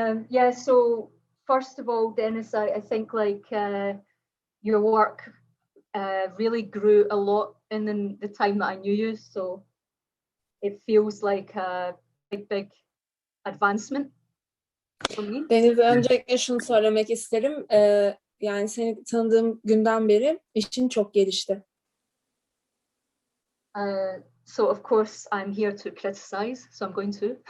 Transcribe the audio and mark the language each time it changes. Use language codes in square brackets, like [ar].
[en] Yeah, so first of all, Dennis, I think like your work really grew a lot in the time that I knew you, so it feels like a big advancement for me. [tr] Deniz, öncelikle şunu söylemek isterim. Yani seni tanıdığım günden beri işin çok gelişti. [en] So of course I'm here to criticize, so I'm going to.